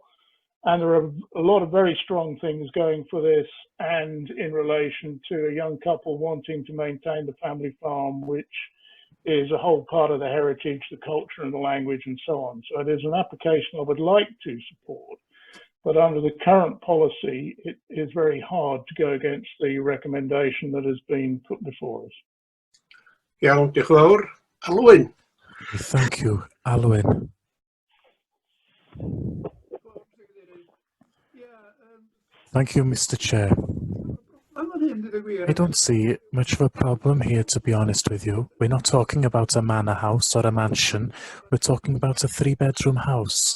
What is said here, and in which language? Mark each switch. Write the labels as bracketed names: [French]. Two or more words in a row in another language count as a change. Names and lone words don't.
[English] And there are a lot of very strong things going for this, and in relation to a young couple wanting to maintain the family farm, which is a whole part of the heritage, the culture and the language and so on. So it is an application I would like to support, but under the current policy, it is very hard to go against the recommendation that has been put before us. [Welsh] Iawn, diolch yn fawr. Alwyn. [English] Thank you, Alwyn. Thank you, Mr. Chair. I don't see much of a problem here, to be honest with you. We're not talking about a manor house or a mansion. We're talking about a 3-bedroom house.